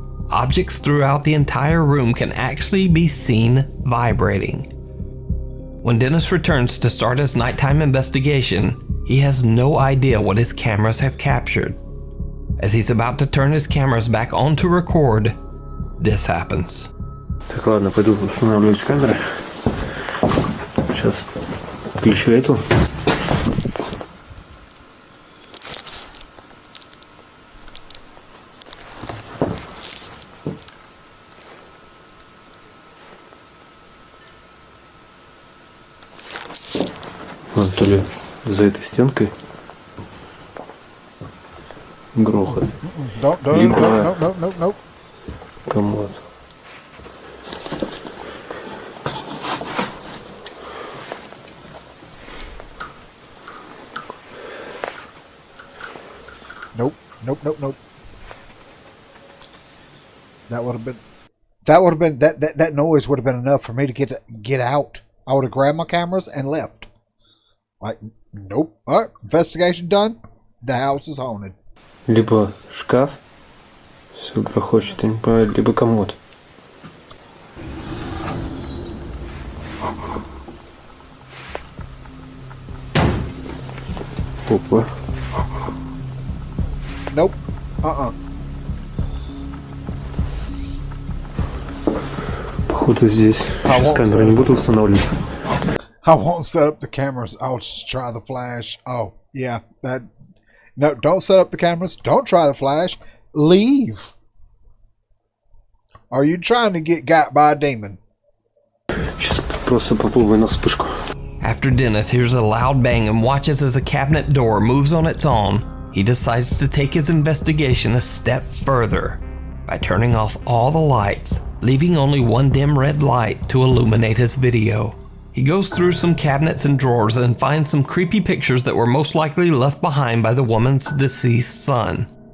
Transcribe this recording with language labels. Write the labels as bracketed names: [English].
[English] Objects throughout the entire room can actually be seen vibrating. When Dennis returns to start his nighttime investigation, he has no idea what his cameras have captured. As he's about to turn his cameras back on to record, this happens. [Russian] Так, ладно, пойду устанавливать камеры. Сейчас включу эту. Вон, то ли за этой стенкой грохот. Либо комод. [English] Nope. That would have been that noise would have been enough for me to get out. I would have grabbed my cameras and left. Like, nope. All right, investigation done. The house is haunted. [Russian] Либо шкаф, все грохочет, я не понимаю, либо комод. Опа. [English] Nope. [Russian] Походу здесь сейчас камеры не буду устанавливать. [English] I won't set up the cameras. I'll just try the flash. Oh, yeah. No, don't set up the cameras. Don't try the flash. Leave. Are you trying to get got by a demon? [Russian] Сейчас просто попробую на вспышку. [English] After Dennis hears a loud bang and watches as the cabinet door moves on its own, he decides to take his investigation a step further by turning off all the lights, leaving only one dim red light to illuminate his video. He goes through some cabinets and drawers and finds some creepy pictures that were most likely left behind by the woman's deceased son.